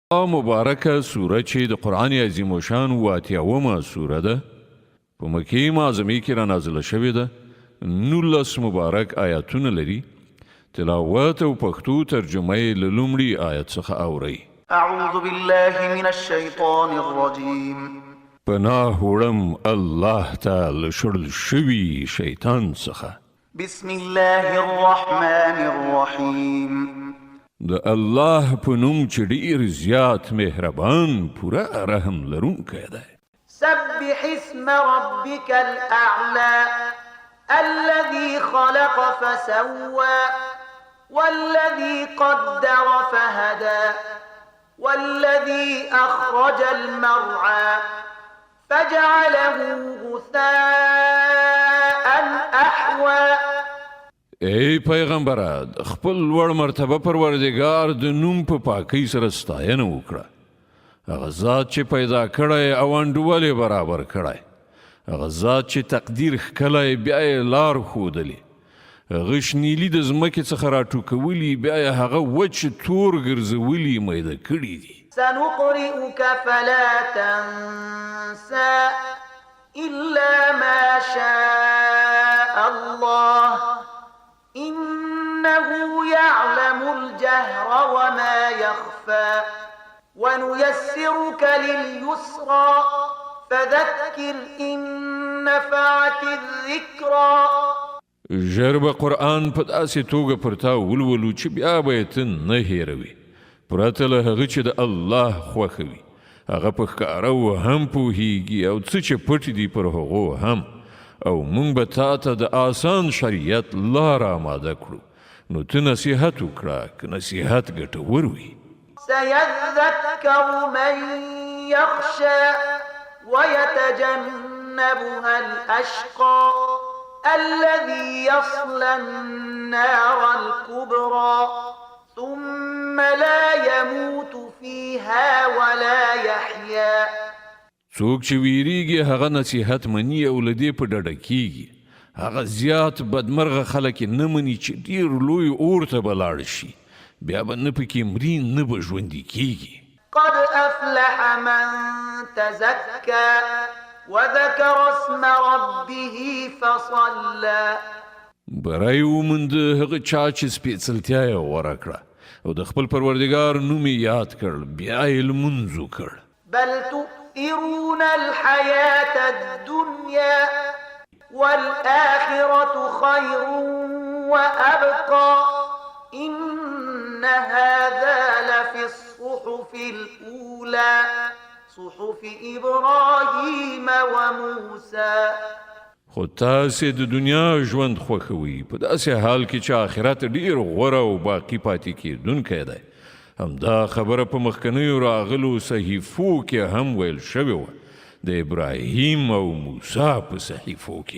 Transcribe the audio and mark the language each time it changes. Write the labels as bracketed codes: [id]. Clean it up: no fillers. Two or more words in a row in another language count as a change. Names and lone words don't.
[ps] مبارکه سوره چې د قرآن عظیم الشان 88مه سوره ده په مکې معظمې کې را نازله شوې ده 19 مبارک آیاتونه لري تلاوت او پښتو ترجمه یې له لومړي آیت څخه اورئ [ar] اعوذ بالله من الشیطان الرجیم [ps] پناه وړم الله تعالی شړل شوي شیطان څخه [ar] بسم الله الرحمن الرحیم [ps] د الله په نوم چې ډېر زیات مهربان پوره رحم لرونکی دی [ar] سبح اسم ربك الأعلى الذي خلق فسوى والذي قدر فهدى والذي أخرج المرعى فجعله غثاء أحوى [ps] ای پیغمبره خپل لوړ مرتبه پروردګار د نوم په پاکۍ سره ستاینه وکړه هغه ذات چې پیدا کړی او انډولې برابر کړی هغه ذات چې تقدیر ښکلی بیا یې لار ښودلې هغه شنیلي د ځمکې څخه راټوکولي بیا یې هغه وچ تور ګرځولي میده کړي دي [ar] سنقرئك فلا تنسى إلا ما شاء الله إنه يعلم الجهر وما يخفى ونيسرك لليسرى فذكر إن نفعت الذكرى [ps] ژر به قرآن په داسې توګه پر تا ولولو چې بیا به یې ته نه هېروې پرته له هغه چې د الله خوښه وي هغه په ښکاره و هم پوهیږي او څه چې پټ دي پر هغو هم او مونږ به تا ته د آسان شریعت لار آماده کړو نو ته نصیحت وکړه که نصیحت ګټور وي [ar] سيذكر من يخشى ويتجنبها الأشقى الذي يصلى النار الكبرى ثم لا يموت فيها ولا يحيا [ps] څوک چې ویریږي هغه نصیحت مني او له دې په ډډه کیږي هغه زیات بدمرغه خلک نه مني چې ډېر لوی اور ته به لاړ شي بیا به نه پکې مري نه به ژوندي کیږي [ar] قد أفلح من تزكى وذكر اسم ربه فصلى [ps] بری وموند هغه چا چې سپېڅلتیا یې غوره کړه او د خپل پروردګار نوم یې یاد کړ بیا یې لمونځ وکړ [ar] بل تؤثرون الحياة الدنيا والآخرة خير وأبقى إن هذا لفي الصحف الأولى صحف إبراهيم وموسى [ps] خو تاسې د دنیا ژوند خوښوي په داسې حال کې چې آخرت ډېر غوره او باقي پاتې کېدونکی دی همدا خبره په مخکنیو راغلو صحیفو کې هم ویل شوې وه د ابراهیم او موسی په صحیفو کې